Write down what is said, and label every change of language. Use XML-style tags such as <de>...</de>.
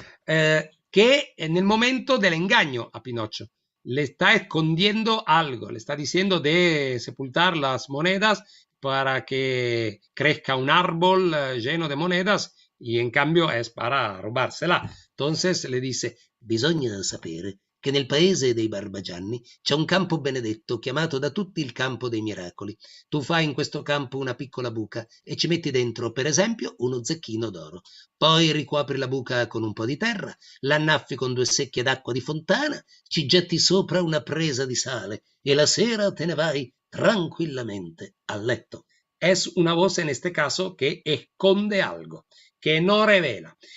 <es>Que en el momento del engaño a Pinocho le está escondiendo algo, le está diciendo de sepultar las monedas para que crezca un árbol lleno de monedas y en cambio es para robársela. Entonces le dice:</es> <it>bisogna sapere che nel paese dei Barbagianni c'è un campo benedetto chiamato da tutti il campo dei miracoli. Tu fai in questo campo una piccola buca e ci metti dentro, per esempio, uno zecchino d'oro. Poi ricopri la buca con un po' di terra, l'annaffi con 2 secchie d'acqua di fontana, ci getti sopra una presa di sale e la sera te ne vai tranquillamente a letto.</it> <es>Es una voz en este caso que esconde algo, que no revela.</es>